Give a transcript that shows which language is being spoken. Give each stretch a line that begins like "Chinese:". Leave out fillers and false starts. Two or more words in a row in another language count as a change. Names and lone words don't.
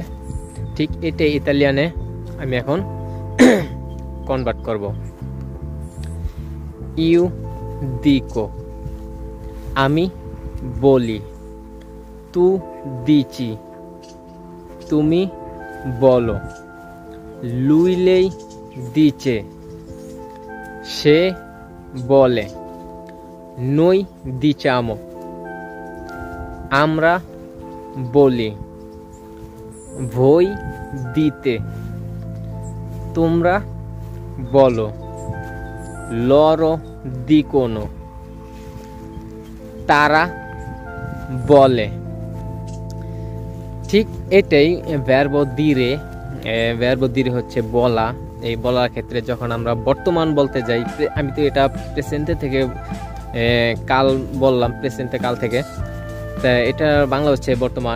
Bangla: ঠিক এটাই ইতালিয়ানে আমি এখন কনভার্ট করব।
Italian: io dico,
Bangla: আমি বলি।
Italian: tu dici,
Bangla: তুমি বলো।
Italian: lui lei dice,
Bangla: সে বলে।
Italian: noi diciamo,
Bangla: আমরা বলি।
Italian: voi dite,
Bangla: তোমরা বলো।
Italian: loro dicono,
Bangla: তারা বলে। ঠিক এটাই
Italian: verbo dire. verbo dire
Bangla: হচ্ছে বলা। এই বলার ক্ষেত্রে যখন আমরা বর্তমান বলতে যাই, আমি তো এটা প্রেজেন্টে থেকে কাল বললাম, প্রেজেন্টে কাল থেকে, তা এটা বাংলা হচ্ছে বর্তমান।